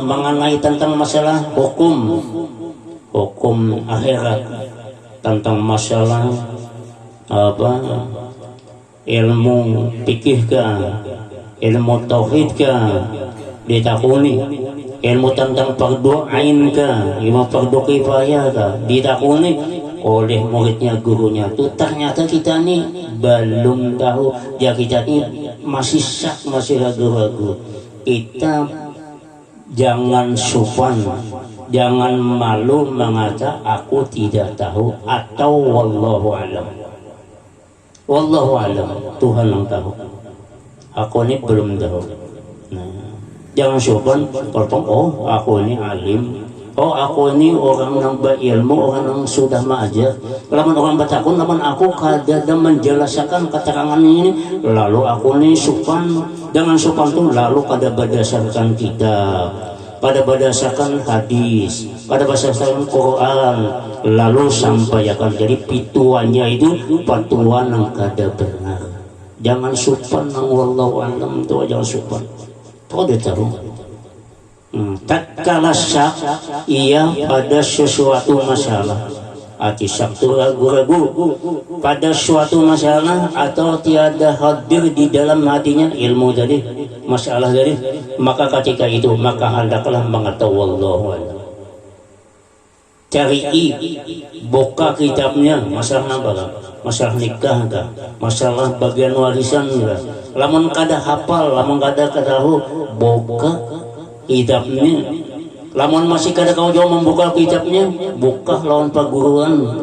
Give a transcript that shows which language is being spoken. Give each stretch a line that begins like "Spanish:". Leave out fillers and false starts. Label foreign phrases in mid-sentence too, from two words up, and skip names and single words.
Banjar: Mengenai tentang masalah hukum akhirat, tentang masalah ilmu fikih kah, ilmu tauhid kah, ditakuni ilmu tentang fardu ain ka, ilmu fardu kifayah ka, ditakuni oleh muridnya gurunya tuh ternyata kita nih belum tahu, ya kita nih masih syak, masih ragu-ragu. Kita jangan sufan, jangan malu mengata aku tidak tahu atau
Arabic: والله أعلم. والله أعلم,
Banjar: Tuhan yang tahu. Aku ini belum tahu. Nah, jangan sufan, kalau aku ini alim, aku ini orang yang berilmu, orang yang sudah mengajar. Lamun orang bertakun, lamun aku kada menjelaskan keterangan ini, lalu aku ini sufan. Jangan sufan itu lalu kada berdasarkan kitab, pada berdasarkan hadis, pada berdasarkan Quran, lalu sampaikan. Jadi pituannya itu patuan yang kada benar. Jangan sufan nang
Arabic: والله أعلم
Banjar: itu, jangan sufan. Kau dah tahu.
Malay: Tatkala syak ia pada sesuatu masalah, hati syak itu ragu-ragu pada suatu masalah atau tiada hadir di dalam hatinya ilmu tadi, masalah tadi, maka ketika itu maka hendaklah mengetahui
Arabic: والله أعلم.
Banjar: Cari buka kitabnya, masalah apa? Masalah nikah kah? Masalah bagian warisan kah? Lamun kada hafal, lamun kada tahu, buka kitabnya. Lamun masih kada kau jauh membuka kitabnya, buka lawan paguruan.